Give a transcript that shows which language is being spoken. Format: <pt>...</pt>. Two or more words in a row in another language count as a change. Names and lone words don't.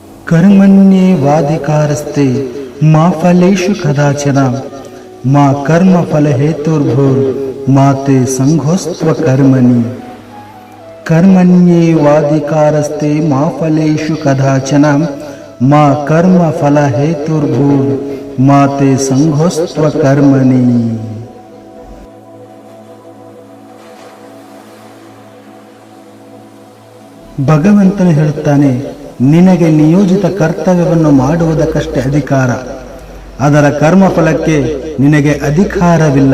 <sa>कर्मण्येवाधिकारस्ते मा फलेषु कदाचन मा कर्मफलहेतुर्भूर्मा ते संघोस्त्वकर्मणि। कर्मण्येवाधिकारस्ते मा फलेषु कदाचन मा कर्मफलहेतुर्भूर्मा ते संघोस्त्वकर्मणि।</sa> <kn>ಭಗವಂತನು ಹೇಳುತ್ತಾನೆ, ನಿನಗೆ ನಿಯೋಜಿತ ಕರ್ತವ್ಯವನ್ನು ಮಾಡುವುದಕ್ಕಷ್ಟೇ ಅಧಿಕಾರ, ಅದರ ಕರ್ಮಫಲಕ್ಕೆ ನಿನಗೆ ಅಧಿಕಾರವಿಲ್ಲ.</kn>